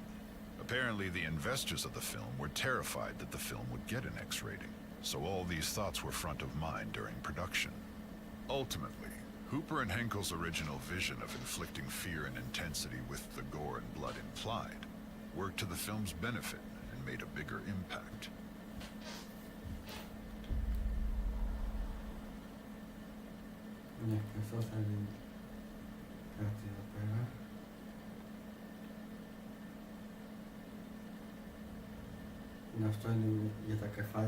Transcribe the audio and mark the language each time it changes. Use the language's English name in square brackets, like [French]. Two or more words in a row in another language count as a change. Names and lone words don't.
[English] Apparently, the investors of the film were terrified that the film would get an X rating, so all these thoughts were front of mind during production. Ultimately, Hooper and Henkel's original vision of inflicting fear and intensity with the gore and blood implied worked to the film's benefit and made a bigger impact. [Greek] Ναι, και αυτό θα είναι κάτι εδώ πέρα. Αυτό είναι για τα κεφάλια.